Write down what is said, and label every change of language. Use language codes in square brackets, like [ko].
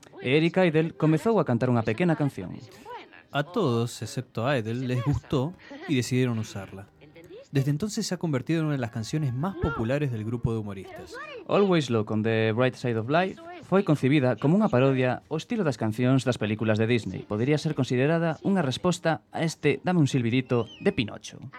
[gl] E Eric Idle comezou a cantar unha pequena canción. [es] A todos, excepto a Idle, les gustó y decidieron usarla. Desde entonces se ha convertido en una de las canciones más populares del grupo de humoristas. [gl] Always Look on the Bright Side of Life foi concebida como unha parodia ao estilo das cancións das películas de Disney. Podería ser considerada unha resposta a este Dame un silbidito de Pinocho.